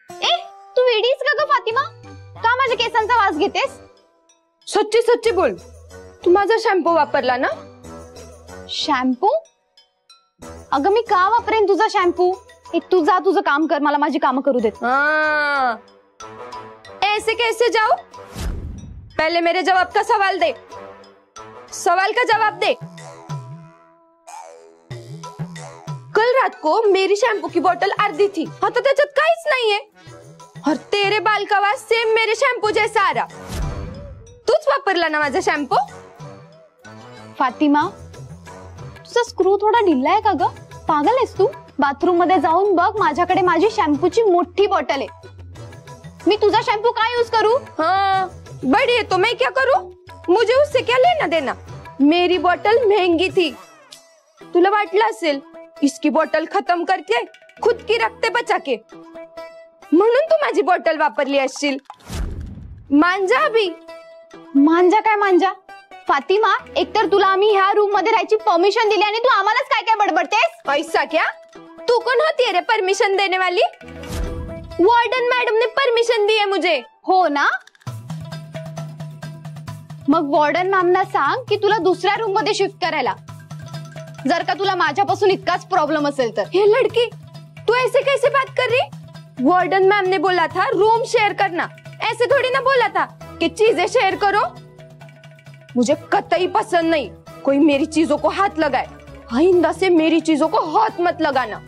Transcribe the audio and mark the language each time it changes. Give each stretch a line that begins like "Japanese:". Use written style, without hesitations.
Marathi: ए, तू वेडीस का ग फातिमा? का माझ्या केसांचा वास घेतेस?
Hindi: सच्ची सच्ची बोल,
Marathi: तू माझा शॅम्पू वापरला ना? शॅम्पू? अगं मी का वापरेन तुझा शॅम्पू? तू जा, तुझं काम कर, मला माझी कामं करू देत.
Hindi: ऐसे कैसे जाओ? पहले मेरे जवाब का सवाल दे. सवाल का जवाब दे. कल रात को मेरी शैम्पू की बोतल अर्धी थी,
Marathi: आता त्याच्यात काहीच नाहीये,
Hindi: और तेरे बाल का वास सेम मेरे शैम्पू जैसा आ रहा.
Marathi: तूच वापरला ना माझा शॅम्पू? फातिमा, तुझा स्क्रू थोडा ढिल्ला आहे का ग? पागल आहेस तू? बाथरूम मध्ये जाऊन बघ, माझ्याकडे माझी शॅम्पूची मोठी बॉटल आहे. मी तुझा शॅम्पू काय यूज करू?
Hindi: हाँ, बड़ी है तो मैं क्या करूं? मुझे उससे क्या लेना देना? मेरी बोतल महंगी थी.
Marathi: तुला वाटलं असेल
Hindi: इसकी बोतल खत्म करके खुद की रखते बचा के,
Marathi: म्हणून तू माझी बोतल वापरली असशील.
Hindi: मांजा भी.
Marathi: मांजा काय मांजा? फातिमा, एकतर तुला आम्ही ह्या रूम मध्ये राहायची परमिशन दिली आणि तू आम्हालाच काय काय बडबडतेस?
Hindi: ऐसा क्या? तू कौन होती है रे परमिशन देने वाली? वार्डन मैडम ने परमिशन दी है मुझे.
Marathi: हो ना, मग वॉर्डन मॅमना सांग की तुला दुसऱ्या रूम मध्ये शिफ्ट करायला, जर का तुला माझ्यापासून इतकाच प्रॉब्लेम असेल तर.
Hindi: हे लड़की, तू ऐसे कैसे बात कर रही? वार्डन मैम ने बोला था रूम शेयर करना, ऐसे थोड़ी ना बोला था कि चीजें शेयर करो. मुझे कतई पसंद नहीं कोई मेरी चीजों को हाथ लगाए. आइंदा से मेरी चीजों को हाथ मत लगाना.